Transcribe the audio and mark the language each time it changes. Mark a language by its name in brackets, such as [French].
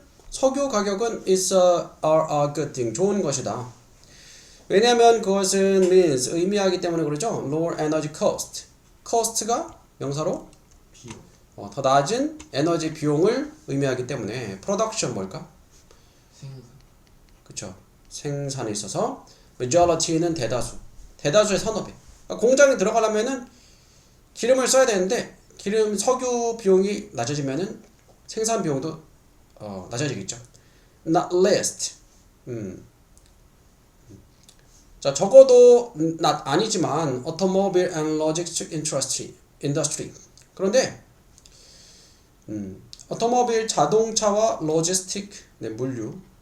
[English] 석유 가격은 is a good thing. [Korean] 좋은 것이다. 왜냐하면 그것은 means 의미하기 때문에 그러죠. [English] lower energy cost. cost가 명사로 [Korean] 비용. 더 낮은 에너지 비용을 의미하기 때문에 production 뭘까? 생산. 그쵸. 생산에 있어서 majority 는 대다수. 대다수의 산업에. 그러니까 공장에 들어가려면은 기름을 써야 되는데 기름 석유 비용이 낮아지면은 생산 비용도 낮아지겠죠. [English] Not least. [Korean] 자, 적어도 아니지만 automobile and logistics industry. 그런데 오토모빌 자동차와 로지스틱 물류.